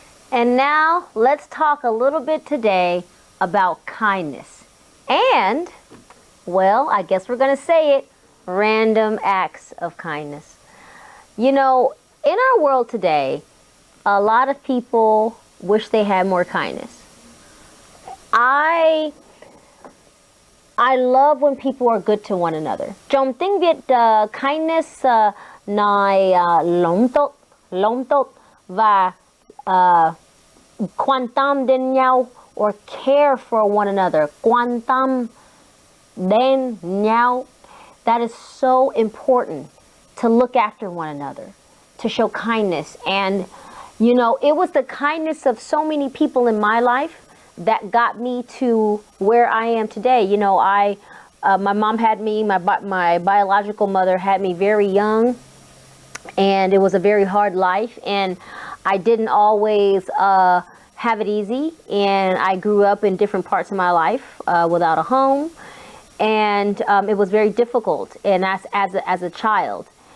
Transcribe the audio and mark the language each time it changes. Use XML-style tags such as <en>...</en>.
<en>And now let's talk a little bit today about kindness and, well, I guess we're going to say it, random acts of kindness. You know, in our world today, a lot of people wish they had more kindness. I love when people are good to one another.</en> <vi>Trong tiếng Việt, kindness nói lòng tốt và quan tâm đến nhau,</vi> <en>or care for one another.</en> <vi>Quan tâm đến nhau.</vi> <en>That is so important, to look after one another, to show kindness. And, you know, it was the kindness of so many people in my life that got me to where I am today. You know, my mom had me, my biological mother had me very young, and it was a very hard life, and I didn't always have it easy, and I grew up in different parts of my life without a home, and it was very difficult, and as a child.</en>